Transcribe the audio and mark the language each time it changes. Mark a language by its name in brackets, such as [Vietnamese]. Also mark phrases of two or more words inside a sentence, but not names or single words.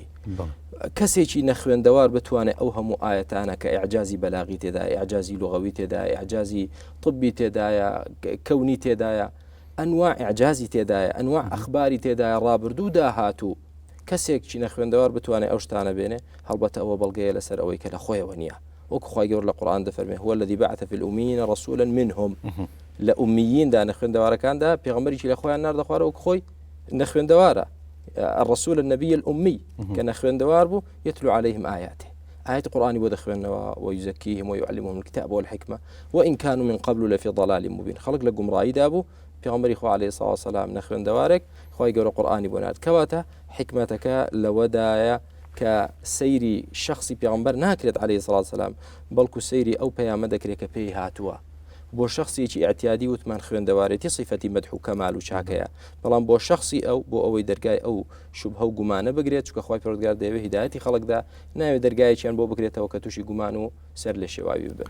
[Central Kurdish] کەسێکی نەخوێندەوار بتوانێت ئەو هەموو ئاەتانە کە ئیعجازی بەلاغی تێدایە، ئیعجازی لوغەوی تێدایە، ئیعجازی طبی تێدایە، کەونی تێدایە، ئەنواع ئیعجازی تێدایە، ئەنواع ئەخباری تێدایە، ڕابردوو داهاتوو، کەسێکی نەخوێندەوار بتوانێت ئەو شتانە بێنێ، هەڵبەتە ئەوە بەڵگەیە لەسەر ئەوەی کە لە خۆیەوە نییە. وەکو خوای گەورە لە قورئان دەفەرمێ [Arabic] هو الذي بعث في الأميين رسولا منهم، [Central Kurdish] لە ئومییندا نەخوێندەوارەکاندا پێغەمبەرێکی لە خۆیان ناردە خوارە وەکو خۆی نەخوێندەوارە، الرسول النبي الأمي کە نەخوێندەوار بوو يتلو عليهم آياته، آيات القرآن بۆ دەخوێنەوە ويزكيهم ويعلمهم الكتاب والحكمة وإن كانوا من قبل لفي ضلال مبين. خەڵک لە گومڕاییدا بوو پێغەمبەری خوا عەلەیهی سڵاو وسەلام نەخوێندەوارێک خی گەورە قورئانی بۆ نات کەواتە حکمەتەکە لەوەدایە کە سەیری شخصی پێغەمبەر ناکرێت عەلەیهی سڵاو وسەلام بەڵکو سەیری ئەو پەیامە دەکرێت کە پێی هاتووە بۆ شخصیەکی ئەعتیادی وتمان خوێندەوارێتی صیفەتی مەدح و کەمال و چاکەیە بەڵام بۆ شخصی ئەو بۆ ئەوەی دەرگای ئەو شوبهە و گومانە بگرێت چکە خی پەروەردگار دەیەوێت هیدایەتی خەڵکدا ناوێت دەرگایەکیان بۆ بکرێتەوە کە تووشی گومان و سەر لە شێواوی ببن